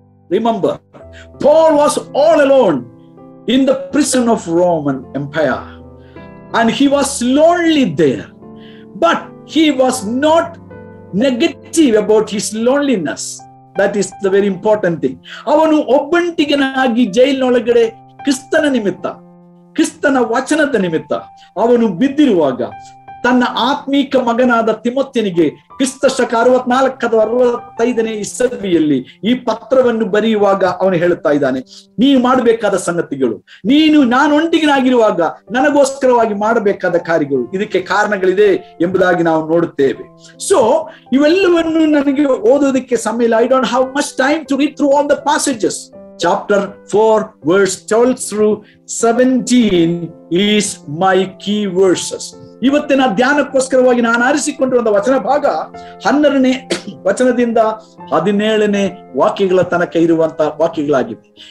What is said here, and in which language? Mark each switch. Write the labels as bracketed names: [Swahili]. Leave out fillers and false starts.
[English] Remember, Paul was all alone in the prison of Roman Empire, and he was lonely there, but he was not negative about his loneliness. That is the very important thing. [Kannada] ಅವನು ಒಬ್ಬಂಟಿಗನಾಗಿ ಜೈಲಿನೊಳಗಡೆ ಕ್ರಿಸ್ತನ ನಿಮಿತ್ತ, ಕ್ರಿಸ್ತನ ವಚನದ ನಿಮಿತ್ತ ಅವನು ಬಿದ್ದಿರುವಾಗ ತನ್ನ ಆತ್ಮೀಕ ಮಗನಾದ ತಿಮೋಥಿಯನಿಗೆ ಕ್ರಿಸ್ತ ಶಕ 64-65 ಇಸವಿಯಲ್ಲಿ ಈ ಪತ್ರವನ್ನು ಬರೆಯುವಾಗ ಅವನು ಹೇಳುತ್ತಾ ಇದ್ದಾನೆ, ನೀನು ಮಾಡಬೇಕಾದ ಸಂಗತಿಗಳು, ನಾನು ಒಂಟಿಗನಾಗಿರುವಾಗ ನನಗೋಸ್ಕರವಾಗಿ ಮಾಡಬೇಕಾದ ಕಾರ್ಯಗಳು, ಇದಕ್ಕೆ ಕಾರಣಗಳಿದೆ ಎಂಬುದಾಗಿ ನಾವು ನೋಡುತ್ತೇವೆ. [English] so [Kannada] ಇವೆಲ್ಲವನ್ನು ನನಗೆ ಓದೋದಕ್ಕೆ ಸಮಯ ಇಲ್ಲ. [English] I don't have much time to read through all the passages. Chapter 4 verse 12-17 is my key verses. [Kannada] ಇವತ್ತಿನ ಧ್ಯಾನಕ್ಕೋಸ್ಕರವಾಗಿ ನಾನು ಆರಿಸಿಕೊಂಡಿರುವ ವಚನ ಭಾಗ 12ನೇ ವಚನದಿಂದ 17ನೇ ವಾಕ್ಯಗಳ ತನಕ ಇರುವಂತಹ ವಾಕ್ಯಗಳಾಗಿವೆ.